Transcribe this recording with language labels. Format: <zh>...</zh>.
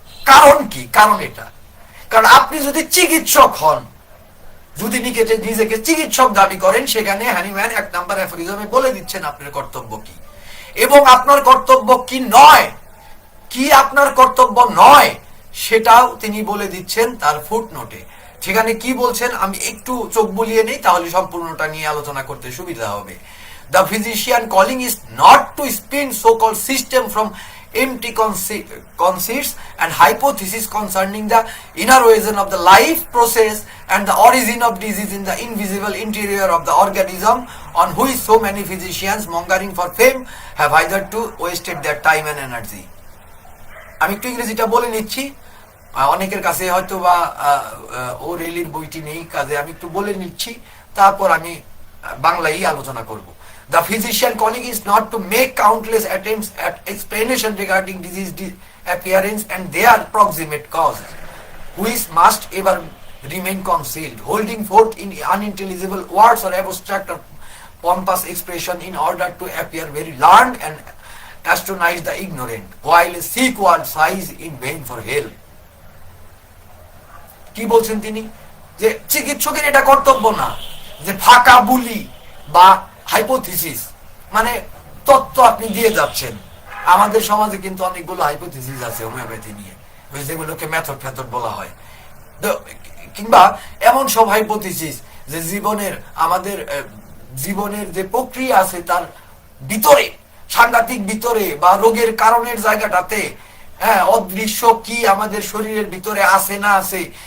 <bn>কারণ কি? কারণ এটা, কারণ আপনি যদি চিকিৎসক হন, যদি নিজেকে চিকিৎসক দাবি করেন, সেখানে হানিম্যান 1 নাম্বার অ্যাফোরিজমে বলে দিচ্ছেন আপনার কর্তব্য কি এবং আপনার কর্তব্য কি নয়, কি আপনার কর্তব্য নয় সেটাও তিনি বলে দিচ্ছেন তার ফুটনোটে। সেখানে কি বলছেন আমি একটু চোখ বুলিয়ে নেই, তাহলে সম্পূর্ণটা নিয়ে আলোচনা করতে সুবিধা হবে।</bn> <en>The physician calling is not to spin so-called system from empty conceits and hypotheses concerning the inner origin of the life process and the origin of disease in the invisible interior of the organism, on which so many physicians mongering for fame have hitherto wasted their time and energy.</en> <bn>আমি একটু ইংরেজিটা বলে নিচ্ছি, অনেকের কাছে হয়তো বা ও রেলির বইটি নেই, কাজে আমি একটু বলে নিচ্ছি, তারপর আমি বাংলায় আলোচনা করব।</bn> <en>The physician calling is not to make countless attempts at explanation regarding disease appearance and their proximate causes, which must ever remain concealed, holding forth in unintelligible words or abstract or pompous expression in order to appear very learned and astonish the ignorant, while seek word sighs in vain for help.</en> <bn>কি বলছেন তিনি? যে চিকিৎসকের এটা কর্তব্য না যে ফাঁকা বুলি বা হাইপোথিসিস মানে তত্ত্ব আপনি দিয়ে যাচ্ছেন। আমাদের সমাজে কিন্তু অনেকগুলো হাইপোথিসিস আছে হোমিওপ্যাথি নিয়ে, যেগুলোকে মেথড ফেথড বলা হয়, কিংবা এমন সব হাইপোথিসিস যে আমাদের জীবনের যে প্রক্রিয়া আছে তার ভিতরে, সাংঘাতিক ভিতরে বা রোগের কারণের জায়গাটাতে, হ্যাঁ, অদৃশ্য কি আমাদের শরীরের ভিতরে আছে না আছে।</bn>